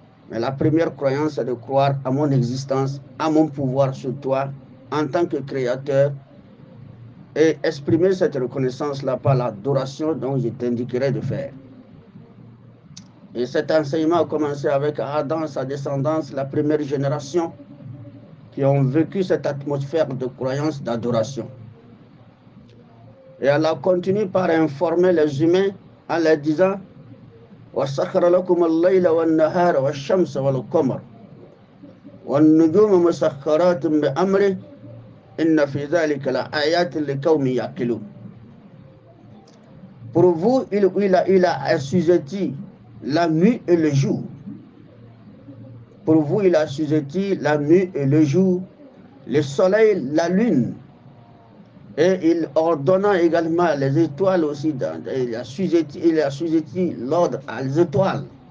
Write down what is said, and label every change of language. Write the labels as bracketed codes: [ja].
[fr] Mais la première croyance, c'est de croire à mon existence, à mon pouvoir sur toi, en tant que créateur, et exprimer cette reconnaissance-là par l'adoration dont je t'indiquerai de faire. Et cet enseignement a commencé avec Adam, sa descendance, la première génération, qui ont vécu cette atmosphère de croyance, d'adoration. Et Allah continue par informer les humains en leur disant [ar] وَسَخَّرَ لَكُمُ اللَّيْلَ وَالنَّهَارَ وَالشَّمْسَ وَالْقَمَرَ وَالنُّجُومَ مُسَخَّرَاتٍ بِأَمْرِهِ إِنَّ فِي ذَلِكَ لَآيَاتٍ لِقَوْمٍ يَعْقِلُونَ. [fr] Pour vous, il a assujetti la nuit et le jour. Pour vous, il a assujetti la nuit et le jour, le soleil, la lune. Et il ordonna également les étoiles aussi, il a assujetti l'ordre à les étoiles.